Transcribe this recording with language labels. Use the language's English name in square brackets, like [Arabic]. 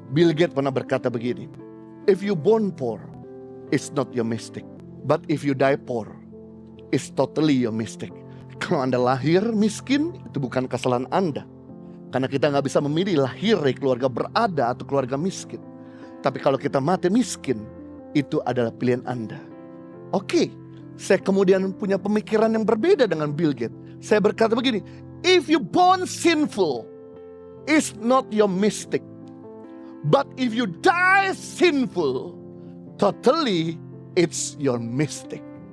[English] Bill Gates [Indonesian] pernah berkata begini, [English] if you born poor, it's not your mistake. But if you die poor, it's totally your mistake. [Indonesian] Kalau Anda lahir miskin, itu bukan kesalahan Anda. Karena kita gak bisa memilih lahir dari keluarga berada atau keluarga miskin. Tapi kalau kita mati miskin, itu adalah pilihan Anda. Oke, saya kemudian punya pemikiran yang berbeda dengan Bill Gates. Saya berkata begini, [English] if you born sinful, it's not your mistake. But if you die sinful, totally it's your mistake.